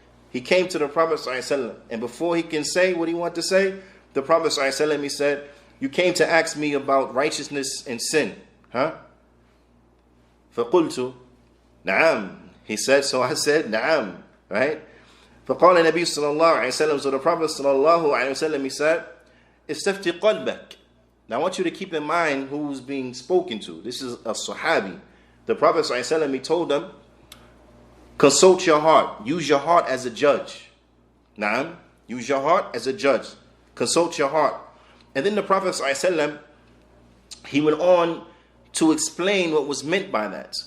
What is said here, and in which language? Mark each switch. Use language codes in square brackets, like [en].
[en] He came to the Prophet sallallahu alaihi wasallam, and before he can say what he wanted to say, the Prophet sallallahu alaihi wasallam, he said, you came to ask me about righteousness and sin, huh? [ar] فقلت نعم. [en] He said, so I said نعم, right? [ar] فقال النبي صلى الله عليه وسلم, [en] so the Prophet [ar] صلى الله عليه وسلم, [en] he said, [ar] استفتي قلبك. [en] Now I want you to keep in mind who's being spoken to. This is a Sahabi. The Prophet صلى الله عليه وسلم, he told them, consult your heart. Use your heart as a judge. Naam. Use your heart as a judge. Consult your heart. And then the Prophet ﷺ, he went on to explain what was meant by that.